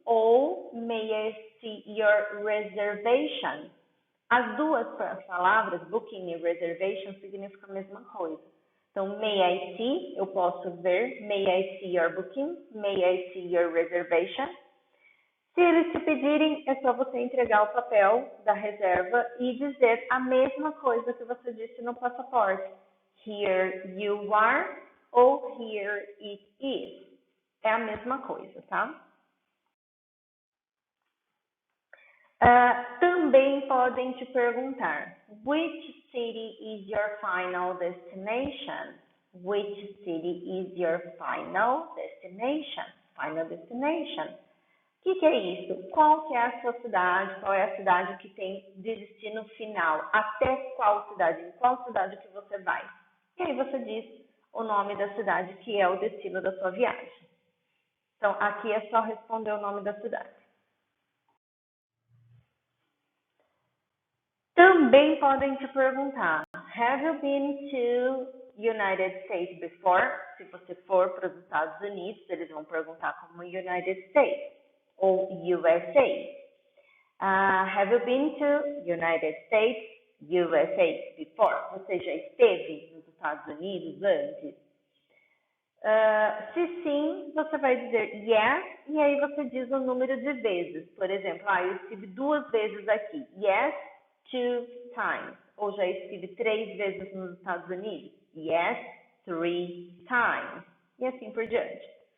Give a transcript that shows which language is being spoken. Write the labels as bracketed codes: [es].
[en] Ou may I see your reservation? [pt] As duas palavras, booking e reservation, significam a mesma coisa. Então, [en] may I see, [pt] eu posso ver. [en] May I see your booking? May I see your reservation? [pt] Se eles te pedirem, é só você entregar o papel da reserva e dizer a mesma coisa que você disse no passaporte. [en] Here you are ou here it is. [pt] É a mesma coisa, tá? Também podem te perguntar, [en] which city is your final destination? Which city is your final destination? Final destination. [pt] O que é isso? Qual que é a sua cidade? Qual é a cidade que tem de destino final? Até qual cidade? Em qual cidade que você vai? E aí você diz o nome da cidade que é o destino da sua viagem. Então, aqui é só responder o nome da cidade. Também podem te perguntar, [en] have you been to United States before? [pt] Se você for para os Estados Unidos, eles vão perguntar como United States ou USA. [en] Have you been to United States, USA before? [pt] Você já esteve nos Estados Unidos antes? Se sim, você vai dizer yes, e aí você diz o número de vezes. Por exemplo, eu estive 2 vezes aqui. [en] Yes, 2 times. [pt] Ou já estive 3 vezes nos Estados Unidos. [en] Yes, 3 times. [pt] E assim por diante.